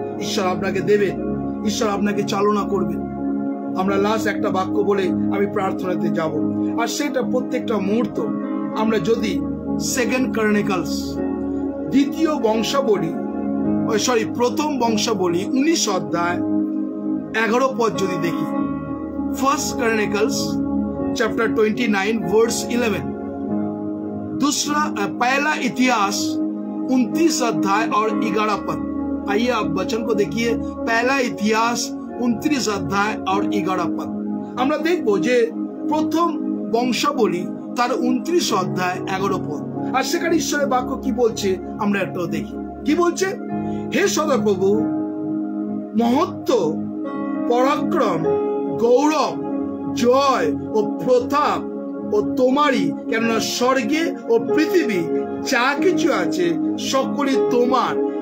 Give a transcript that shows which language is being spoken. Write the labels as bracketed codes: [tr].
[bn] ঈশ্বর আপনাকে দেবেন, ঈশ্বর আপনাকে চালনা করবেন। আমরা লাস্ট একটা বাক্য বলে আমি প্রার্থনাতে যাব, আর সেটা প্রত্যেকটা মুহূর্ত আমরা যদি 2 ক্রনিকলস দ্বিতীয় বংশাবলী, প্রথম বংশাবলী 19 অধ্যায় 11 পদ যদি দেখি, [en] 1 Chronicles chapter 29 verse 11, [hi] पहला इतिहास 29 अध्याय और 11 पद। आइए आप वचन को देखिए, पहला इतिहास 29 अध्याय और 11 पद। [bn] আমরা দেখব যে প্রথম বংশাবলী তার 29 অধ্যায় 11 পদ, আর সেখানে ঈশ্বরের বাক্য কি বলছে আমরা একটু দেখি। কি বলছে? হে সদাপ্রভু, মহত্ব, পরাক্রম, গৌরব, জয় ও প্রতাপ ও তোমারই, কেননা স্বর্গে ও পৃথিবী যা কিছু আছে সকলই তোমার।